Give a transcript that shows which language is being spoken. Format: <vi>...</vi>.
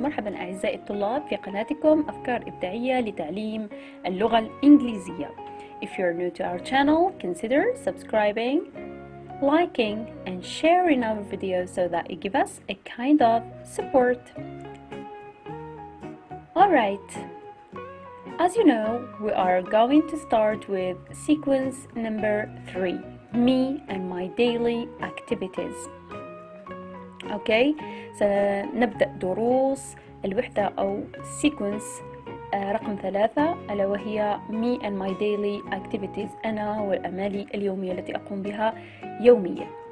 <ar>مرحبا أعزائي الطلاب في قناتكم أفكار إبداعية لتعليم اللغة الإنجليزية.</ar> <en>If you're new to our channel, consider subscribing, liking and sharing our videos so that you give us a kind of support. Alright, as you know, we are going to start with sequence number 3. Me and my daily activities. Okay,</en> <ar>سنبدأ دروس الوحدة أو</ar> <en>sequence</en> <ar>رقم 3 ألا وهي</ar> <en>me and my daily activities.</en> <ar>أنا والأعمال اليومية التي أقوم بها يوميا.</ar>